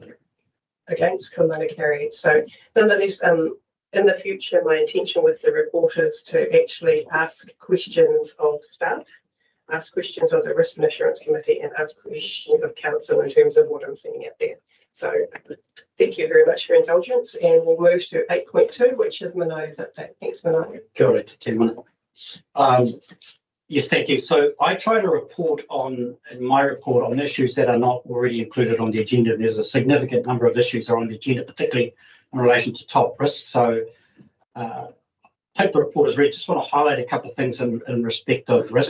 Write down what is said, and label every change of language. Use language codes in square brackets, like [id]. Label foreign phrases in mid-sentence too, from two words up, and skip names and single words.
[en] Against, Kumana carried. So nonetheless, in the future, my intention with the report is to actually ask questions of staff, ask questions of the Risk and Assurance Committee, and ask questions of council in terms of what I'm seeing out there. So thank you very much for your indulgence, and we'll move to 8.2, which is Manao's update. Thanks, Manao. [mi] Kia ora, te mana. [en] Yes, thank you. So I try to report in my report on issues that are not already included on the agenda. There's a significant number of issues that are on the agenda, particularly in relation to top risk. So take the report as read. Just want to highlight a couple of things in respect of risk.